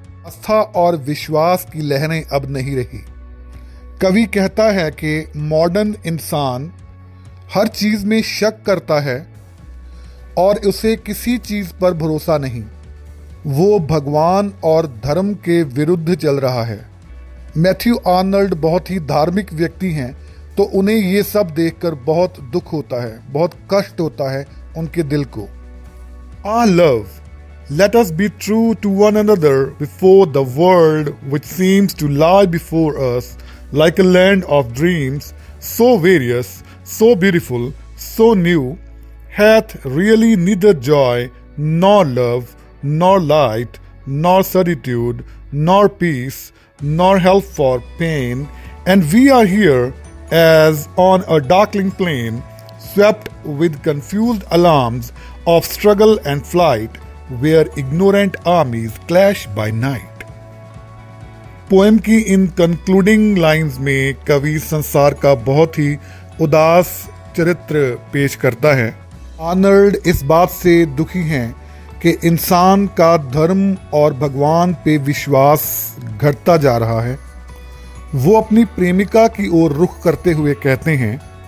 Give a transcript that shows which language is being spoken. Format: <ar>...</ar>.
<hi>आस्था और विश्वास की लहरें अब नहीं रही। कवि कहता है कि मॉडर्न इंसान हर चीज में शक करता है और उसे किसी चीज पर भरोसा नहीं। वो भगवान और धर्म के विरुद्ध चल रहा है। मैथ्यू आर्नल्ड बहुत ही धार्मिक व्यक्ति हैं, तो उन्हें ये सब देखकर बहुत दुख होता है, बहुत कष्ट होता है उनके दिल को।</hi> <en>Love, let us be true to one another before the world which seems to lie before us like a land of dreams, so various, so beautiful, so new, hath really neither joy, nor love, nor light, nor certitude, nor peace, nor help for pain, and we are here as on a darkling plain, swept with confused alarms of struggle and flight, where ignorant armies clash by night.</en> <hi>Poem की इन concluding lines में कवि संसार का बहुत ही उदास चरित्र पेश करता है। आर्नल्ड इस बात से दुखी हैं कि इंसान का धर्म और भगवान पे विश्वास घटता जा रहा है। वो अपनी प्रेमिका की ओर रुख करते हुए कहते हैं,</hi>